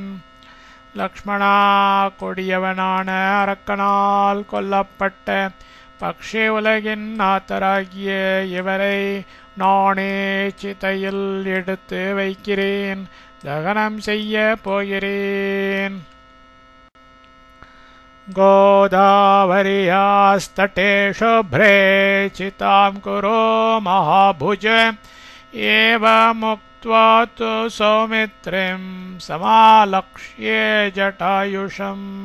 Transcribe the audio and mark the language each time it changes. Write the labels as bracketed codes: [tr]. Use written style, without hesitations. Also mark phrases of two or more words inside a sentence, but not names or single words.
[ta] லக்ஷ்மணா கொடியவனான அரக்கனால் கொல்லப்பட்ட பக்ஷி உலகின் நாதராகிய இவரை நானே சிதையில் எடுத்து வைக்கிறேன், தகனம் செய்ய போகிறேன். [sa] गोदावर्यास्तटे शुभ्रे चितां कुरु महाभुज एवमुक्त्वा तु सौमित्रिं समालक्ष्ये जटायुषम्.